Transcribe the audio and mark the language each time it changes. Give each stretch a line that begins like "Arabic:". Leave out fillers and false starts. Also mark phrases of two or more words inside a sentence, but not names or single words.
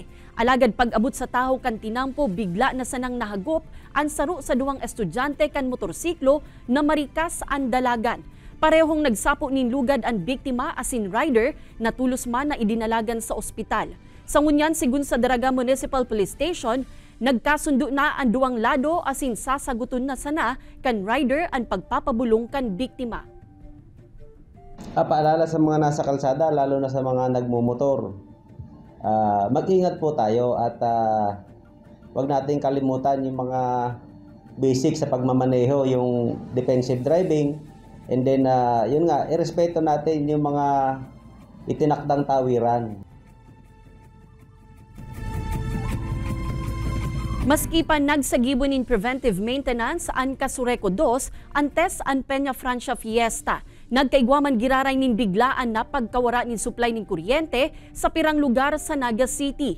Bikol: Alagad pag-abot sa taho kan tinampo, bigla na sanang nahagop ang saro sa 2 estudyante kan motorsiklo na marikas ang dalagan. Parehong nagsapo nin lugad ang biktima asin rider na tulos man na idinalagan sa ospital. Sa ngunyan, sigun sa Daraga Municipal Police Station, nagkasundo na ang 2 lado asin sasaguton na sana kan rider ang pagpapabulong kan biktima.
Filipino: Paalala sa mga nasa kalsada, lalo na sa mga nagmumotor. Mag-ingat po tayo at wag nating kalimutan yung mga basic sa pagmamaneho, yung
English: defensive driving, and then
Filipino: yun nga, irespeto natin yung mga itinakdang tawiran.
Bikol: Maski pa nagsagibon in
English: preventive maintenance
Bikol: ang Casureco 2 antes ang Peña Francia Fiesta. Nagkaigwaman giraray nin biglaan na pagkawara nin supply nin kuryente sa pirang lugar sa Naga City.